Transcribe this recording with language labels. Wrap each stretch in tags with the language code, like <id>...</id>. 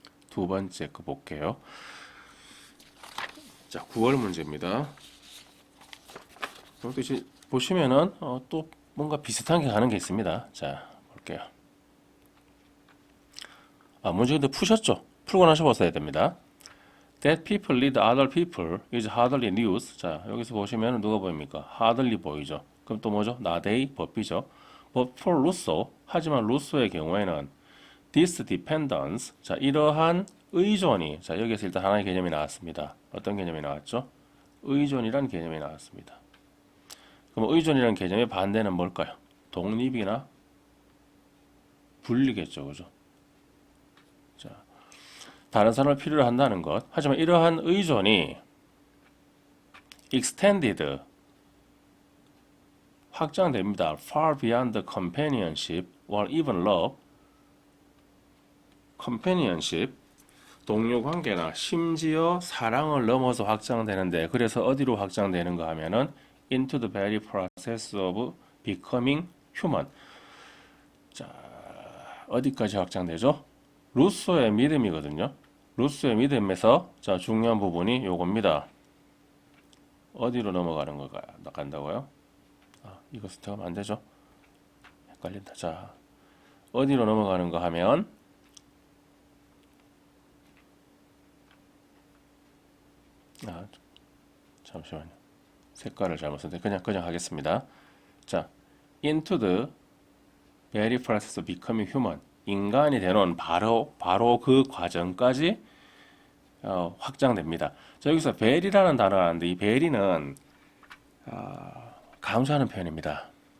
<ko>두 번째 거 볼게요. 자, 9월 문제입니다. 여기 보시면은 또 뭔가 비슷한 게 가는 게 있습니다. 자, 볼게요. 문제 근데 푸셨죠? 풀고 나셔봤어야 됩니다.</ko> <en>That people lead other people is hardly news.</en> <ko>자, 여기서 보시면 누가 보입니까? hardly 보이죠. 그럼 또 뭐죠? not a 법비죠.</ko> <en>But for Rousseau,</en> <ko>하지만 루소의 경우에는</ko> <en>this dependence,</en> <ko>자, 이러한 의존이, 자, 여기서 일단 하나의 개념이 나왔습니다. 어떤 개념이 나왔죠? 의존이란 개념이 나왔습니다. 그럼 의존이란 개념의 반대는 뭘까요? 독립이나 분리겠죠, 그죠? 자, 다른 사람을 필요로 한다는 것. 하지만 이러한 의존이 extended 확장됩니다.</ko> <en>far beyond companionship or even love.</en> <ko>companionship 동료 관계나 심지어 사랑을 넘어서 확장되는데 그래서 어디로 확장되는가 하면은</ko> <en>into the very process of becoming human.</en> <ko>자, 어디까지 확장되죠? 루소의 믿음이거든요. 루소의 믿음에서 자 중요한 부분이 요겁니다. 어디로 넘어가는 걸까요? 간다고요? 이것을 들어가면 안 되죠. 헷갈린다. 자, 어디로 넘어가는가 하면 잠시만요. 색깔을 잘못 썼는데 그냥 하겠습니다.</ko> <en>자, into the very process of becoming human.</en> <ko>인간이 되는 바로 그 과정까지 확장됩니다. 자, 여기서 very라는 단어가 나왔는데 이 very는 강조하는 표현입니다.</ko>